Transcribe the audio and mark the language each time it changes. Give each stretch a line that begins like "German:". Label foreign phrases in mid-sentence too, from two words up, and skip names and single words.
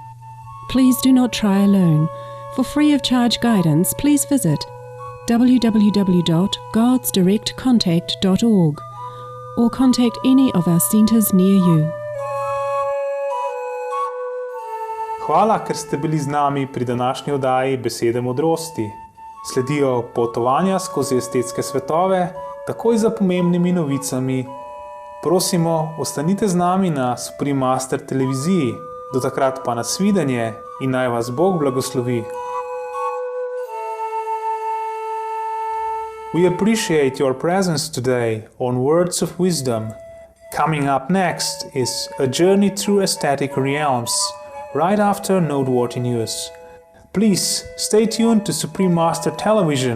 English: Please do not try alone. For free of charge guidance, please visit www.godsdirectcontact.org or contact any of our centers near you.
Slovenian: Hvala, ker ste bili z nami pri današnji oddaji Besede modrosti. Sledijo potovanja skozi estetske svetove, takoj za pomembnimi novicami. Prosimo, ostanite z nami na Supreme Master televiziji. Do takrat pa nasvidenje in naj vas Bog blagoslovi.
English: We appreciate your presence today on Words of Wisdom. Coming up next is a journey through aesthetic realms, right after noteworthy news. Please stay tuned to Supreme Master Television.